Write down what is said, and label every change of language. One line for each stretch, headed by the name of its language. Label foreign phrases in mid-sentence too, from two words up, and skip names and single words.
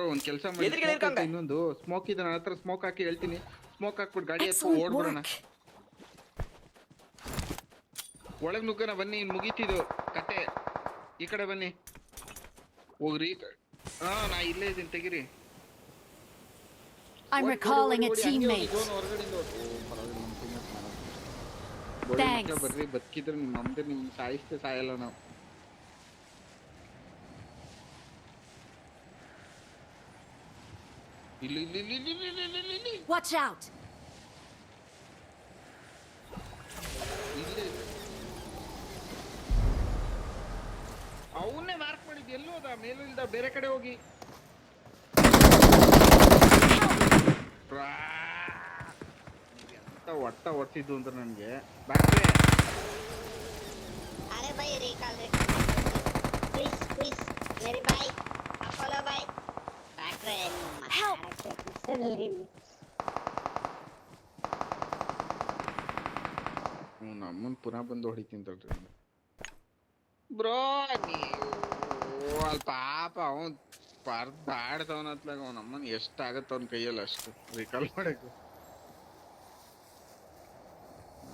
Kannada: ಒಂದ್ ಕೆಲಸ ಮಾಡಿ, ಇನ್ನೊಂದು ಸ್ಮೋಕ್ ಇದೆ ನನ್ನ ಹತ್ರ. ಸ್ಮೋಕ್ ಹಾಕಿ ಹೇಳ್ತೀನಿ. ಸ್ಮೋಕ್ ಹಾಕ್ಬಿಟ್ಟು ಗಾಡಿ ಎತ್ಕೊ ಓಡ್ಬಿಡೋಣ. ಒಳಗ್ ನುಗ್ಗನ ಬನ್ನಿ. ಮುಗೀತಿದ್ದು ಕತೆ. ಈ ಕಡೆ ಬನ್ನಿ, ಹೋಗ್ರಿ. ನಾ ಇಲ್ಲೇ ಇದೀನಿ, ತೆಗಿರಿ.
English: I'm recalling a teammate. Thanks.
Kannada: ಬರ್ರಿ, ಬದುಕಿದ್ರೆ ನಿಮ್ಮ ನಮ್ದೆ. ನಿಮ್ ಸಾಯಲ್ಲ ನಾವು. ಇಲ್ಲಿ
English: Watch out.
Kannada: ಅವನ್ನೇ ಮಾರ್ಕ್ ಮಾಡಿದ್. ಎಲ್ಲೋದ? ಮೇಲಿಂದ ಬೇರೆ ಕಡೆ ಹೋಗಿ. ಎಂತ ಒಟ್ಟ ಹೊಡ್ಸಿದ್ದು ಅಂದ್ರೆ ನನ್ಗೆ. ಬ್ಯಾಟ್ರಿ
Hindi: अरे भाई
English: recall please
Hindi: मेरे भाई अपोलो भाई बैक
Kannada: ನಮ್ಮನ್ ಪುನಃ ಬಂದು ಹೊಡಿತೀನಿ ತಡ್ರಿ ಬ್ರೋ. ನೀವು ಅಲ್ಲಿ ಪಾಪ ಅವನ್ ಪರ್ದಾಡ್ತವನತ್ಲಾಗ ಅವನಮ್ಮನ್ ಎಷ್ಟಾಗತ್ತ ಅವನ ಕೈಯಲ್ಲಿ ಅಷ್ಟು ರಿಕಾಲ್ ಮಾಡಕ್ಕೆ.